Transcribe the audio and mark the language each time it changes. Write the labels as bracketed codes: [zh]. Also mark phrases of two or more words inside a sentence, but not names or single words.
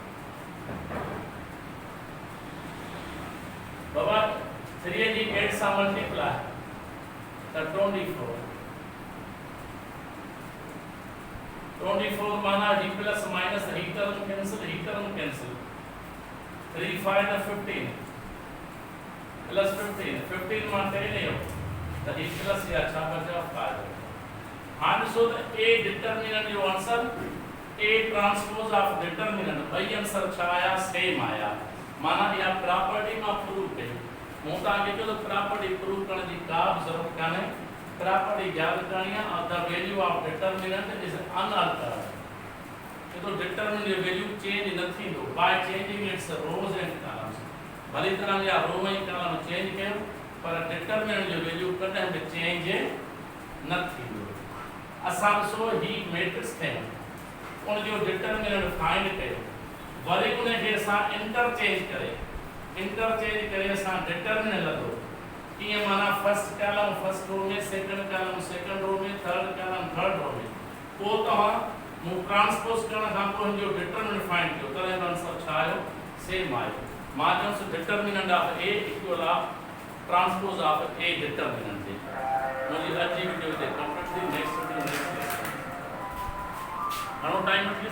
[sd] बाबा 3 जी 8 सा मल्टीप्लाई तो 24 माना [en] d plus minus [sd] ही [en] term cancel [sd] 3 5 तो 15 प्लस 15 में 10 है तो [en] d plus [sd] या छा बचा 5। हां [en] so the A determinant [sd] जो [en] answer A transpose of determinant [sd] भाई आंसर छा आया सेम आया, माना या प्रॉपर्टी में प्रूव कयो। मु तव्हांखे चयो प्रॉपर्टी प्रूव करण जी का बि ज़रूरत कान्हे, प्रॉपर्टी याद करणी आहे [en] the value of determinant is unaltered. [sd] तो डिटरमिनेंट जो [en] value change [sd] न थींदो [en] by changing its rows and columns. [sd] भली तरह या रो ऐं कॉलम चेंज कयो पर डिटरमिनेंट जो वैल्यू कॾहिं बि चेंज न थींदो। असां ॾिसो ही मैट्रिक्स खयो, उन जो [en] determinant find [sd] कयो, वरी उन खे असां इंटरचेंज करे असां डिटरमिनेंट लॻो कीअं, माना [en] first column first row [sd] में, [en] second column second row [sd] में, [en] third column third row [sd] में, पोइ तव्हां मु ट्रांसपोज करण खां पोइ जो [en] determinant find [sd] कयो, तॾहिं आंसर छा आयो सेम आयो। मां चयोसि [en] determinant of A equal of transpose of A determinant जे। [sd] मुंहिंजी अॼु जी वीडियो ते कंप्लीट थी, [en] next video next [sd] घणो टाइम